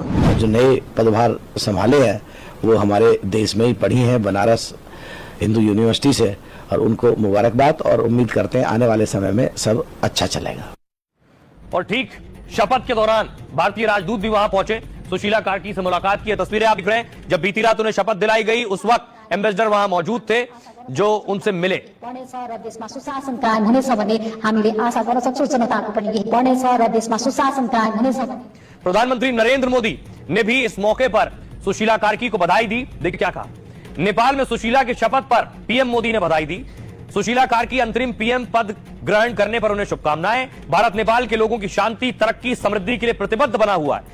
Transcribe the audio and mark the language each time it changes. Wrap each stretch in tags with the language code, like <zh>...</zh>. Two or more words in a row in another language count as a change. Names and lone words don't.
<hi>जो नए पदभार संभाले हैं वो हमारे देश में ही पढ़ी हैं, बनारस हिंदू यूनिवर्सिटी से, और उनको मुबारकबाद और उम्मीद करते हैं आने वाले समय में सब अच्छा चलेगा। और ठीक शपथ के दौरान भारतीय राजदूत भी वहां पहुंचे, सुशीला कार्की से मुलाकात की तस्वीरें आप दिख रहे हैं। जब बीती रात उन्हें शपथ दिलाई गई उस वक्त एम्बेसडर वहां मौजूद थे जो उनसे मिले।</hi> <ne>र देशमा सुशासन कायम हुनेछ भन्ने हामीले आशा गर्न सक्छौं। जनताको पनि यही बढ्नेछ र देशमा सुशासन कायम हुनेछ।</ne> <hi>प्रधानमंत्री नरेंद्र मोदी ने भी इस मौके पर सुशीला कार्की को बधाई दी। देखिए क्या कहा। नेपाल में सुशीला के शपथ पर पीएम मोदी ने बधाई दी। सुशीला कार्की अंतरिम पीएम पद ग्रहण करने पर उन्हें शुभकामनाएं। भारत नेपाल के लोगों की शांति, तरक्की, समृद्धि के लिए प्रतिबद्ध बना हुआ है।</hi>